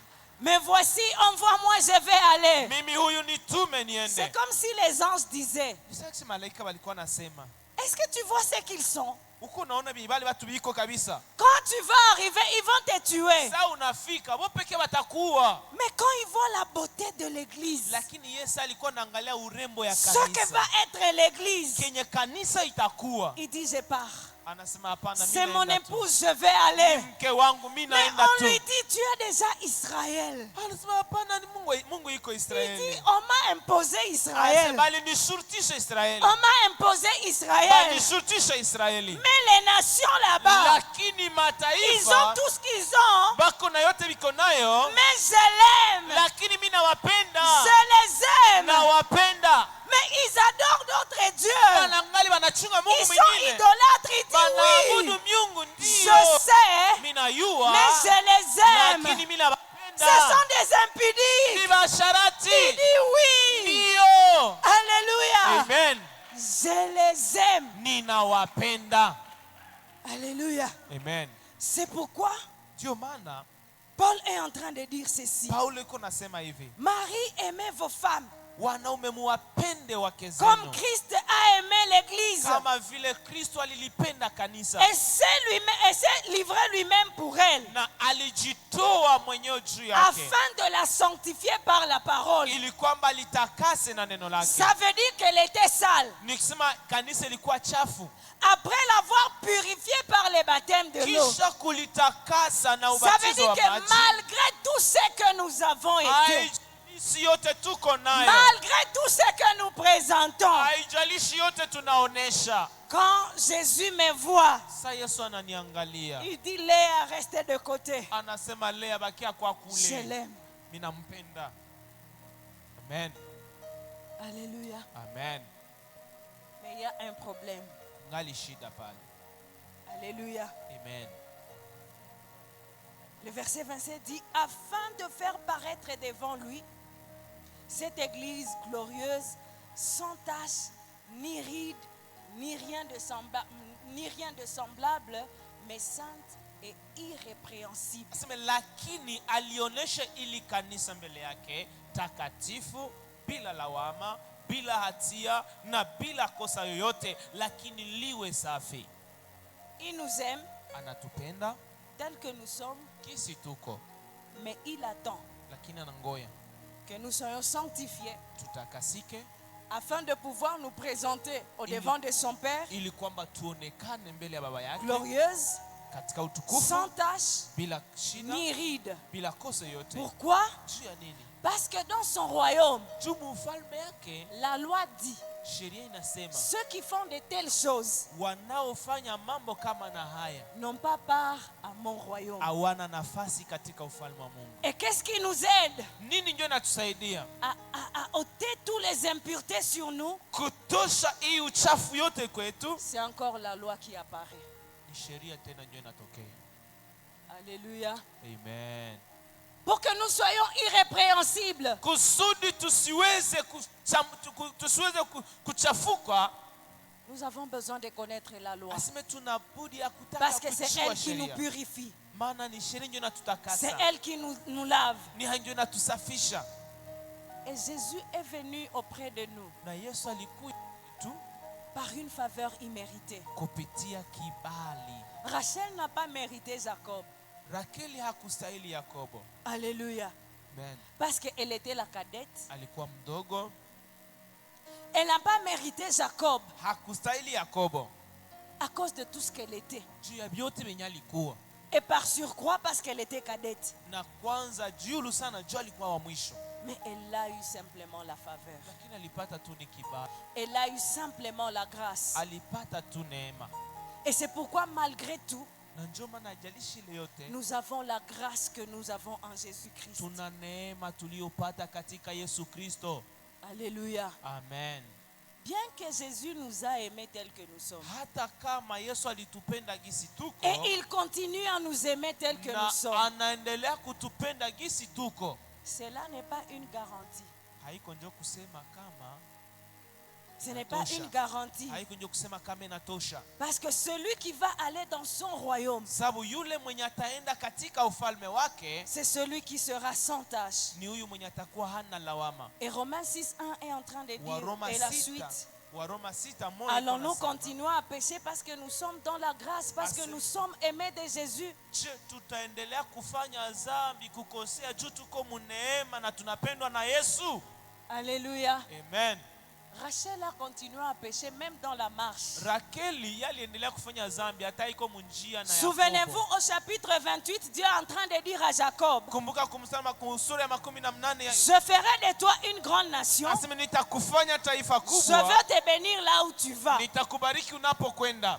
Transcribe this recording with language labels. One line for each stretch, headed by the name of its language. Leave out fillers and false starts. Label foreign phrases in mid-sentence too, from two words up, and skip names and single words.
French: Me voici, envoie-moi, je vais aller.
Swahili: Mimi huyu nitume
French: C'est
Swahili: niende.
French: comme si les anges disaient,
Swahili: Sasa malaika walikuwa nasema,
French: est-ce que tu vois ce qu'ils sont?
Swahili: uko naona bibali watu biko kabisa.
French: Quand tu vas arriver, ils vont te tuer.
Swahili: Sasa unafika, wao pekee watakuwa.
French: Mais quand ils voient la beauté de l'église,
Swahili: Lakini Yesu alikuwa anaangalia urembo ya
French: ce que va
Swahili: kanisa.
French: être l'église,
Swahili: Kenye kanisa itakuwa.
French: il dit, je pars.
Swahili: Anasema hapana, mimi
French: C'est mon
Swahili: naenda tu.
French: épouse, je vais aller.
Swahili: Mke wangu mimi
French: Mais
Swahili: naenda
French: on
Swahili: tu.
French: lui dit, tu es déjà Israël.
Swahili: Anasema hapana, ni Mungu iko
French: Il dit,
Swahili: Israeli.
French: on m'a imposé Israël.
Swahili: Anasema alinishurutisha Israeli.
French: On m'a imposé Israël.
Swahili: Alinishurutisha Israeli.
French: Mais les nations là-bas,
Swahili: Lakini
French: ils ont
Swahili: mataifa
French: tout ce qu'ils ont.
Swahili: bako na yote biko nayo,
French: Mais je l'aime.
Swahili: lakini mimi nawapenda.
French: Je les aime.
Swahili: Nawapenda.
French: Mais ils adorent d'autres dieux.
Swahili: Wanangali wanachunga Mungu
French: Ils sont
Swahili: mwingine.
French: idolâtres. Ils disent
Swahili: Wanaabudu
French: oui.
Swahili: miungu
French: Je
Swahili: ndio.
French: sais.
Swahili: Mimi najua.
French: Mais je les aime.
Swahili: Lakini mimi
French: Ce
Swahili: nawapenda.
French: sont des impudiques.
Swahili: Ni basharati.
French: Il dit oui.
Swahili: Ndio.
French: Alléluia.
Swahili: Amen.
French: Je les aime.
Swahili: Ninawapenda.
French: Alléluia.
Swahili: Amen.
French: C'est pourquoi
Swahili: Ndio maana
French: Paul est en train de dire ceci.
Swahili: Paulo iko nasema hivi.
French: Marie, aimez vos femmes
Swahili: Wanaume muwapende wake
French: comme
Swahili: zenu.
French: Christ a aimé l'église
Swahili: Kama vile Kristo alilipenda kanisa.
French: et s'est livré lui-même pour elle
Swahili: Na alijitoa mwenyewe juu yake.
French: afin de la sanctifier par la parole.
Swahili: Ili kwamba litakase na neno lake.
French: Ça veut dire qu'elle était sale.
Swahili: Nikisema kanisa ilikuwa chafu.
French: Après l'avoir purifiée par le baptême de l'eau.
Swahili: Kisha kulitakasa na
French: Ça veut
Swahili: ubatizo
French: dire
Swahili: wa
French: que
Swahili: maji.
French: malgré tout ce que nous avons été,
Swahili: Haijalishi yote tuko nayo.
French: malgré tout ce que nous présentons,
Swahili: Haijalishi yote tunaonesha.
French: quand Jésus me voit,
Swahili: Sasa Yesu ananiangalia.
French: il dit Léa, restez de côté.
Swahili: Anasema Lea bakia kwa
French: Je
Swahili: kule.
French: l'aime.
Swahili: Mimi nampenda. Amen.
French: Alléluia.
Swahili: Amen.
French: Mais il y a un problème.
Swahili: Ngali shida pale.
French: Alléluia.
Swahili: Amen.
French: Le verset 27 dit, afin de faire paraître devant lui cette église glorieuse, sans tache, ni ride, ni rien de semblable, mais sainte et irrépréhensible.
Swahili: Aseme lakini alionyesha ili kanisa mbele yake takatifu, bila lawama, bila hatia na bila kosa yoyote, lakini liwe safi.
French: Il nous aime
Swahili: Anatupenda
French: tel que nous sommes,
Swahili: kisi tuko,
French: mais il attend
Swahili: lakini anangoya
French: que nous soyons sanctifiés
Swahili: tutakasike
French: afin de pouvoir nous présenter au devant de son Père,
Swahili: ili kwamba tuonekane mbele ya baba yake
French: glorieuse,
Swahili: katika utukufu,
French: sans tache,
Swahili: bila shida,
French: ni ride.
Swahili: bila kosa yoyote.
French: Pourquoi?
Swahili: Juu ya nini?
French: Parce que dans son royaume,
Swahili: Juu mfalme yake
French: la loi dit,
Swahili: sheria inasema
French: ceux qui font de telles choses
Swahili: wanaofanya mambo kama na haya
French: n'ont pas part à mon royaume.
Swahili: hawana nafasi katika ufalme wa Mungu.
French: Et qu'est-ce qui nous aide
Swahili: Nini ndio inatusaidia
French: à ôter toutes les impuretés sur nous?
Swahili: kutosha hii uchafu yote kwetu?
French: C'est encore la loi qui apparaît.
Swahili: Ni sheria tena ndio inatokea.
French: Alléluia.
Swahili: Amen.
French: Pour que nous soyons irrépréhensibles.
Swahili: Kusudi tusiweze kuchafuka,
French: Nous avons besoin de connaître la loi.
Swahili: aseme tunabudi ya kutaka
French: Parce que c'est
Swahili: kujua
French: elle qui nous
Swahili: sheria.
French: purifie.
Swahili: Maana ni sheria ndio
French: C'est
Swahili: inatutakasa,
French: elle qui nous lave.
Swahili: ni ndio inatusafisha.
French: Et Jésus est venu auprès de nous
Swahili: Na Yesu alikuja tu
French: par une faveur imméritée.
Swahili: kupitia kibali.
French: Rachel n'a pas mérité Jacob.
Swahili: Rakeli hakustahili Yakobo.
French: Alléluia.
Swahili: Amen.
French: Parce qu'elle était la cadette.
Swahili: Alikuwa mdogo,
French: Elle n'a pas mérité Jacob
Swahili: hakustahili Yakobo
French: à cause de tout ce qu'elle était.
Swahili: juu ya vyote venye alikuwa,
French: Et par surcroît parce qu'elle était cadette.
Swahili: na kwanza juu sana juu alikuwa wa mwisho,
French: Mais elle a eu simplement la faveur.
Swahili: lakini alipata tu ni kibali,
French: Elle a eu simplement la grâce.
Swahili: alipata tu neema.
French: Et c'est pourquoi malgré tout,
Swahili: Na ndio maana hajalishi ile yote,
French: nous avons la grâce que nous avons en Jésus-Christ.
Swahili: tuna neema tuliyopata katika Yesu Kristo.
French: Alléluia.
Swahili: Amen.
French: Bien que Jésus nous a aimés tels que nous sommes.
Swahili: Hata kama Yesu alitupenda gisi tuko,
French: Et il continue à nous aimer tels que nous
Swahili: na
French: sommes.
Swahili: anaendelea kutupenda gisi tuko,
French: Cela n'est pas une garantie.
Swahili: haiko ndio kusema kama
French: Ce n'est pas une garantie.
Swahili: haiko ndio kusema kama inatosha,
French: Parce que celui qui va aller dans son royaume,
Swahili: sababu yule mwenye ataenda katika ufalme wake
French: c'est celui qui sera sans tache.
Swahili: ni huyu mwenye atakuwa hana lawama.
French: Et Romains 6:1 est en train de
Swahili: Waroma
French: dire, et la
Swahili: 6,
French: suite,
Swahili: Waroma 6:1
French: allons-nous
Swahili: inasema,
French: continuer à pécher parce que nous sommes dans la grâce, parce que nous sommes aimés de Jésus?
Swahili: je tutaendelea kufanya dhambi kukosea juu tuko muneema na tunapendwa na Yesu?
French: Alléluia.
Swahili: Amen.
French: Rachel a continué à pécher même dans la marche.
Swahili: Rakeli aliendelea kufanya dhambi hata iko munjia na
French: Souvenez-vous,
Swahili: Yakobo.
French: au chapitre 28, Dieu est en train de dire à Jacob,
Swahili: Kumbuka kumsema sura ya 18 ya
French: je ferai de toi une grande nation.
Swahili: asema nitakufanya taifa
French: Je
Swahili: kubwa,
French: veux te bénir là où tu vas.
Swahili: nitakubariki unapokwenda,